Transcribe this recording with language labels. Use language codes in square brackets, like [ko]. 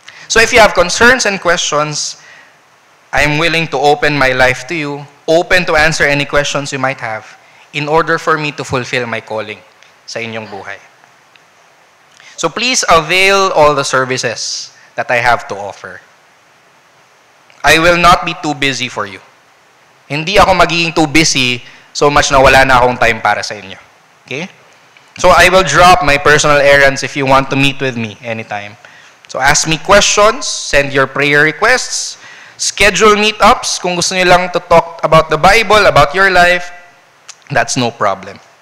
[en] So if you have concerns and questions, I'm willing to open my life to you, open to answer any questions you might have, in order for me to fulfill my calling [tl] sa inyong buhay. [en] So please avail all the services that I have to offer. I will not be too busy for you. [tl] Hindi ako magiging too busy so much na wala na akong time para sa inyo. [en] Okay? So I will drop my personal errands if you want to meet with me anytime. So ask me questions, send your prayer requests, schedule meetups [tl] kung gusto niyo lang [en] to talk about the Bible, about your life, that's no problem.